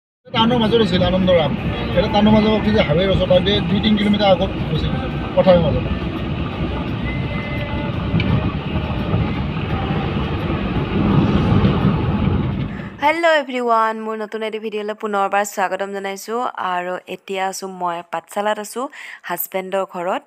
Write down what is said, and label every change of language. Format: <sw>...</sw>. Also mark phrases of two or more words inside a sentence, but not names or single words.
<as>টাউনৰ মাজত আছিল আনন্দৰাম এটা টাউনৰ মাজত কি যে হাইৱেৰ ওচৰত 2-3 কিলোমিটাৰ আগত গৈছে পথাৰৰ মাজত</as> <en>hello everyone</en> <as>মোৰ নতুন এটি ভিডিঅ'লৈ পুনৰবাৰ স্বাগতম জনাইছোঁ আৰু এতিয়া আছোঁ মই পাঠশালাত আছো হাজবেণ্ডৰ ঘৰত</as>